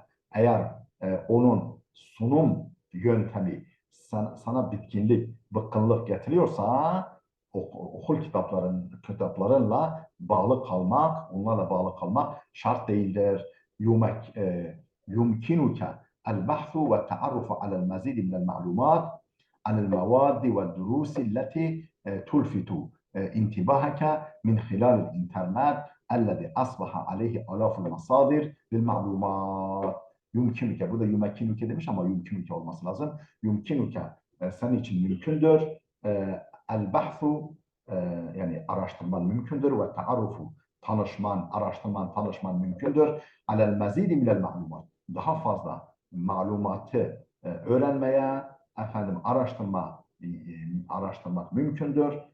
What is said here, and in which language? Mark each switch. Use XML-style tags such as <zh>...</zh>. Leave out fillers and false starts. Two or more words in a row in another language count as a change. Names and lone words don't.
<tr>Eğer onun sunum yöntemi sana bitkinlik, bıkkınlık getiriyorsa okul kitaplarınla bağlı kalmak, onlarla bağlı kalmak şart değildir.</tr> <ar>يمكنك البحث والتعرف على المزيد من المعلومات عن المواد والدروس التي تلفت انتباهك من خلال الإنترنت الذي أصبح عليه آلاف المصادر للمعلومات.</ar> <tr>Yumkinuke, burada yumkinuke demiş ama yumkinuke olması lazım. Yumkinuke, senin için mümkündür. El-bahsu, yani araştırman mümkündür ve ta'arrufu, tanışman mümkündür.</tr> <ar>على المزيد من المعلومات,</ar> <tr>daha fazla malumatı öğrenmeye, araştırmak mümkündür.</tr>